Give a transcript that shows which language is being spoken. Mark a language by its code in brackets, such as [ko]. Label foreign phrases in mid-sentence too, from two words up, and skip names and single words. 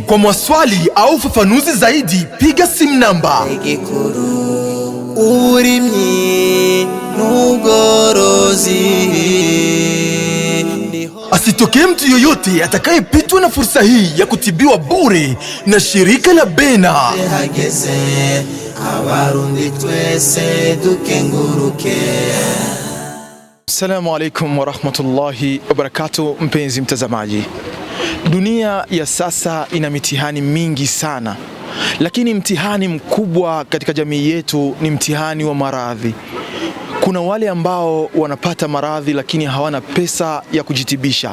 [sw] Kwa maswali au ufafanuzi zaidi, piga simu namba [rn] urimyi n'ubworozi. [sw] Asitokee mtu yoyote atakayepitwa na fursa hii ya kutibiwa bure na shirika la Bena. [rn] Hageze abarundi twese dukenguruke. [ar] السلام عليكم ورحمة الله وبركاته. [sw] Mpenzi mtazamaji, dunia ya sasa ina mitihani mingi sana, lakini mtihani mkubwa katika jamii yetu ni mtihani wa maradhi. Kuna wale ambao wanapata maradhi lakini hawana pesa ya kujitibisha.